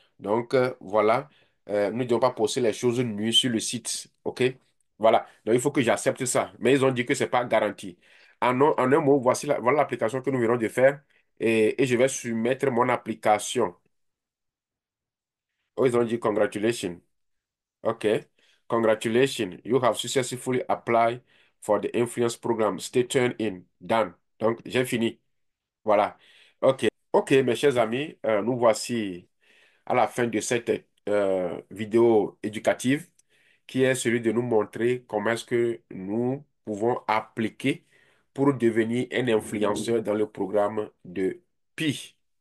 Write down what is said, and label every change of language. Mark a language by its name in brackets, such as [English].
[French] Donc, voilà, nous ne devons pas poster les choses nues sur le site. OK? Voilà. Donc, il faut que j'accepte ça. Mais ils ont dit que ce n'est pas garanti. En un mot, voilà l'application que nous venons de faire et je vais soumettre mon application. Oh, ils ont dit congratulations. [English] Okay. Congratulations. You have successfully applied for the influence program. Stay tuned in. Done. [French] Donc, j'ai fini. Voilà. OK. OK, mes chers amis, nous voici à la fin de cette vidéo éducative qui est celui de nous montrer comment est-ce que nous pouvons appliquer pour devenir un influenceur dans le programme de Pi.